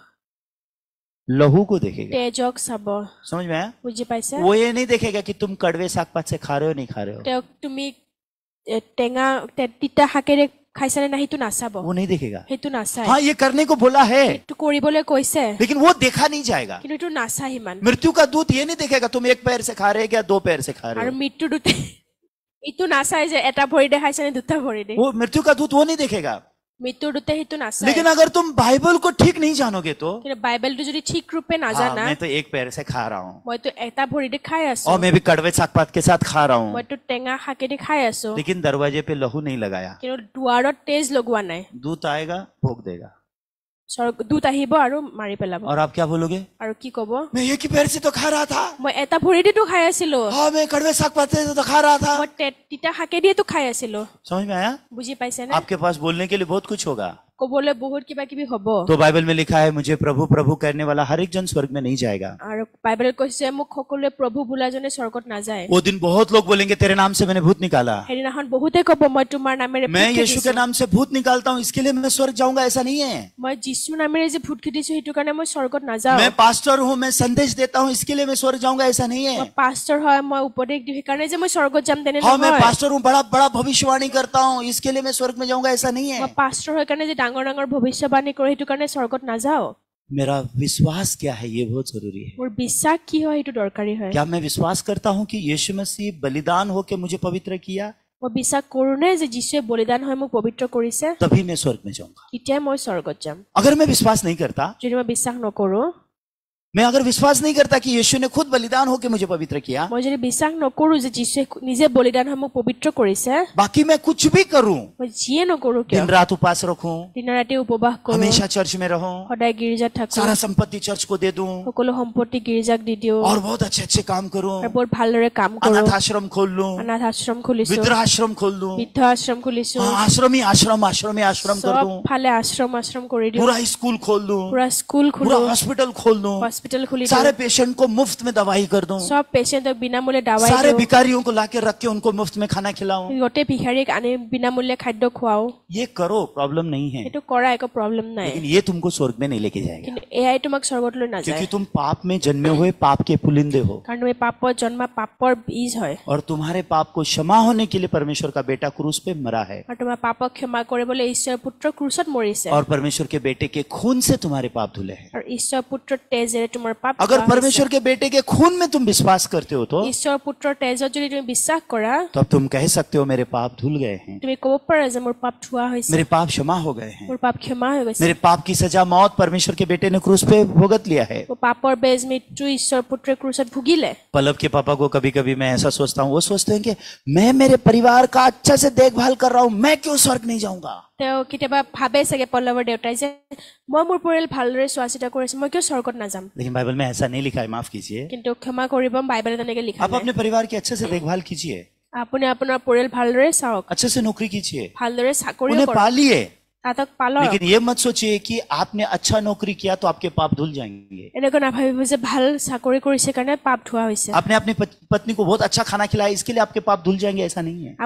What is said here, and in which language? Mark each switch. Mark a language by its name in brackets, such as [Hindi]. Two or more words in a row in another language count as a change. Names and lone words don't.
[Hindi] लहू को देखेगा। [Assamese] তেজক চাব [Hindi] समझ में आया? [Assamese] বুজি পাইছা [Hindi] वो ये नहीं देखेगा कि तुम कड़वे साग पात से खा रहे हो नहीं खा रहे हो, [Assamese] তেওঁক তুমি টেঙা তিতা শাকেৰে খাইছানে নাই সেইটো নাচাব [Hindi] वो नहीं देखेगा। [Assamese] সেইটো নাচায় [Hindi] हाँ, ये करने को बोला है, [Assamese] সেইটো কৰিবলৈ কৈছে [Hindi] लेकिन वो देखा नहीं जाएगा। [Assamese] কিন্তু এইটো নাচায় ইমান [Hindi] मृत्यु का दूत ये नहीं देखेगा तुम एक पैर से खा रहे हो या दो पैर से खा रहे [Assamese] আৰু [Hindi] हो, [Assamese] মৃত্যুৰ দূতে এইটো নাচায় যে এটা ভৰি দেখাইছে নে দুটা ভৰি দে [Hindi] वो मृत्यु का दूत वो नहीं देखेगा। [Assamese] মৃত্যুৰ দূতে সেইটো নাচায় [Hindi] लेकिन अगर तुम बाइबल को ठीक नहीं जानोगे तो, [Assamese] কিন্তু বাইবেলটো যদি ঠিক ৰূপে [Hindi] हाँ, [Assamese] নাজানা [Hindi] मैं तो एक पैर से खा रहा हूँ [Assamese] মইতো এটা ভৰি দি খাই আছো [Hindi] और मैं भी कड़वे साग पात के साथ खा रहा हूँ, [Assamese] মইতো টেঙা শাকেদি খাই আছো [Hindi] लेकिन दरवाजे पे लहू नहीं लगाया। [Assamese] কিন্তু দুৱাৰত তেজ লগোৱা নাই [Hindi] दूत आएगा, भोग देगा, [Assamese] দূত আহিব আৰু মাৰি পেলাব [Hindi] और आप क्या बोलोगे? [Assamese] আৰু কি কব [Hindi] मैं एक ही पैर से तो खा रहा था, [Assamese] মই এটা ভৰি দিতো খাই আছিলো [Hindi] हाँ, मैं कड़वे साग पात से तो खा रहा था। [Assamese] মই তিতা শাকেদিয়েতো খাই আছিলো [Hindi] समझ में आया? [Assamese] বুজি পাইছেনে [Hindi] आपके पास बोलने के लिए बहुत कुछ होगा। [Assamese] কবলৈ বহুত কিবা কিবি হব [Hindi] तो बाइबल में लिखा है, मुझे प्रभु प्रभु करने वाला हर एक जन स्वर्ग में नहीं जाएगा। [Assamese] আৰু বাইবেলত কৈছে মোক সকলোৱে প্ৰভু বোলাজনে স্বৰ্গত নাযায় [Hindi] वो दिन बहुत लोग बोलेंगे तेरे नाम से मैंने भूत निकाला, [Assamese] সেইদিনাখন বহুতে কব মই তোমাৰ নামেৰে [Hindi] मैं [Assamese] ভূত [Hindi] यीशु के [Assamese] খেদিছো। [Hindi] नाम से भूत निकालता हूँ इसके लिए मैं स्वर्ग जाऊंगा, ऐसा नहीं है। [Assamese] মই যীশু নামেৰে যে ভূত খেদিছো সেইটো কাৰণে মই স্বৰ্গত নাযাওঁ [Hindi] मैं पास्टर हूँ, मैं संदेश देता हूँ इसके लिए मैं स्वर्ग जाऊंगा, ऐसा नहीं है। [Assamese] মই পাষ্টাৰ হয় মই উপদেশ দিওঁ সেইকাৰণে যে মই স্বৰ্গত যাম তেনে [Hindi] हाँ, मैं [Assamese] নহয় [Hindi] पास्टर हूँ, बड़ा बड़ा भविष्यवाणी करता हूँ इसके लिए मैं स्वर्ग में जाऊंगा, ऐसा नहीं है। [Assamese] মই পাষ্টাৰ হয় কাৰণে যে ডাঙৰ ডাঙৰ ভৱিষ্যবাণী কৰোঁ সেইটো কাৰণে স্বৰ্গত নাযাওঁ [Hindi] मेरा विश्वास क्या है ये बहुत जरूरी है। [Assamese] মোৰ বিশ্বাস কি হয় সেইটো দৰকাৰী হয় [Hindi] क्या मैं विश्वास करता हूँ कि यीशु मसीह बलिदान होके मुझे पवित्र किया, [Assamese] মই বিশ্বাস কৰো নে যে যীশুৱে বলিদান হৈ মোক পবিত্ৰ কৰিছে [Hindi] तभी मैं स्वर्ग में जाऊंगा। [Assamese] তেতিয়া মই স্বৰ্গত যাম [Hindi] अगर मैं विश्वास नहीं करता, [Assamese] যদি মই বিশ্বাস নকৰো [Hindi] मैं अगर विश्वास नहीं करता कि यीशु ने खुद बलिदान होके मुझे पवित्र किया, [Assamese] মই যদি বিশ্বাস নকৰো যে যীশুৱে নিজে বলিদান হৈ মোক পবিত্ৰ কৰিছে [Hindi] बाकी मैं कुछ भी करूं, [Assamese] মই যিয়ে নকৰো কিয় [Hindi] दिन रात उपास रखूं, [Assamese] দিন ৰাতি উপবাস কৰো [Hindi] हमेशा चर्च में रहूं, [Assamese] সদায় গীৰ্জাত থাকো [Hindi] सारा संपत्ति चर्च को दे दूं [Assamese] সকলো সম্পত্তি গীৰ্জাক দি দিওঁ [Hindi] और बहुत अच्छे अच्छे काम करूं, [Assamese] আৰু বৰ ভালদৰে কাম কৰো [Hindi] अनाथ आश्रम खोल लूं, [Assamese] অনাথ আশ্ৰম খুলিছো [Hindi] वृद्धाश्रम खोल लूं, [Assamese] বৃদ্ধ আশ্ৰম খুলিছো [Hindi] हाँ, आश्रम ही आश्रम आश्रम ही आश्रम कर [Assamese] চব [Hindi] दूं, [Assamese] ফালে আশ্ৰম কৰি দিওঁ [Hindi] पूरा स्कूल खोल दूं, [Assamese] পুৰা স্কুল [Hindi] पूरा [Assamese] খুলো [Hindi] हॉस्पिटल खोल दूं, [Assamese] হস্পিটেল খুলি [Hindi] सारे [Assamese] দিওঁ [Hindi] पेशेंट को मुफ्त में दवाई कर दूं, [Assamese] চব পেচেণ্টক বিনামূল্যে দাৱাই [Hindi] सारे [Assamese] দিওঁ [Hindi] भिखारियों को लाके रख के उनको मुफ्त में खाना खिलाऊं। [Assamese] গোটেই ভিখাৰীক আনি বিনামূল্যে খাদ্য খুৱাও [Hindi] ये करो, प्रॉब्लम नहीं है, [Assamese] সেইটো কৰা একো প্ৰব্লেম নাই [Hindi] लेकिन ये तुमको स्वर्ग में नहीं लेके जाएगा, [Assamese] কিন্তু এয়াই তোমাক স্বৰ্গত লৈ নাযায় [Hindi] क्योंकि तुम पाप में जन्मे हुए पाप के पुलिंदे हो, [Assamese] কাৰণ তুমি পাপত জন্মা পাপৰ বীজ হয় [Hindi] और तुम्हारे पाप को क्षमा होने के लिए परमेश्वर का बेटा क्रूस पे मरा है, [Assamese] আৰু তোমাৰ পাপক ক্ষমা কৰিবলৈ ঈশ্বৰৰ পুত্ৰ ক্ৰুচত মৰিছে [Hindi] और परमेश्वर के बेटे के खून से तुम्हारे पाप धुले हैं। [Assamese] আৰু ঈশ্বৰৰ পুত্ৰৰ তেজেৰে তোমাৰ পাপ [Hindi] अगर [Assamese] ধোৱা হৈছে। [Hindi] परमेश्वर के बेटे के खून में तुम विश्वास करते हो तो [Assamese] ঈশ্বৰৰ পুত্ৰৰ তেজত যদি তুমি বিশ্বাস কৰা [Hindi] तब तुम कह सकते हो मेरे पाप धुल गए हैं, [Assamese] তুমি ক'ব পাৰা যে মোৰ পাপ ধোৱা হৈছে [Hindi] मेरे पाप क्षमा हो गए हैं, [Assamese] মোৰ পাপ ক্ষমা হৈ গৈছে [Hindi] मेरे पाप की सजा मौत परमेश्वर के बेटे ने क्रूस पे भुगत लिया है। [Assamese] মোৰ পাপৰ বেজ মৃত্যু ঈশ্বৰ পুত্ৰে ক্ৰুচত ভুগিলে [Hindi] पल्लव के पापा को कभी कभी मैं ऐसा सोचता हूँ, वो सोचते हैं कि मैं मेरे परिवार का अच्छा से देखभाल कर रहा हूँ, मैं क्यों स्वर्ग नहीं जाऊंगा। [Assamese] তেওঁ কেতিয়াবা ভাবে চাগে পল্লৱৰ দেউতাই যে মই মোৰ পৰিয়াল ভালদৰে চোৱা চিতা কৰিছো মই কিয় স্বৰ্গত নাযাম [Hindi] लेकिन बाइबल में ऐसा नहीं लिखा है, माफ कीजिए। [Assamese] কিন্তু ক্ষমা কৰিব বাইবেলত তেনেকে লিখা [Hindi] आप [Assamese] নাই [Hindi] अपने परिवार की अच्छे से देखभाल कीजिए, [Assamese] আপুনি আপোনাৰ পৰিয়াল ভালদৰে চাওক [Hindi] अच्छे से नौकरी कीजिए, [Assamese] ভালদৰে চাকৰি [Hindi] उन्हें [Assamese] কৰক [Hindi] पालिए, [Assamese] তাতক পালক [Hindi] लेकिन ये मत सोचिए कि आपने अच्छा नौकरी किया तो आपके पाप धुल जाएंगे। [Assamese] এনেকৈ নাভাবিব যে ভাল চাকৰি কৰিছে কাৰণে পাপ ধোৱা হৈছে [Hindi] आपने अपनी पत्नी को बहुत अच्छा खाना खिलाया इसके लिए आपके पाप धुल जाएंगे, ऐसा नहीं है।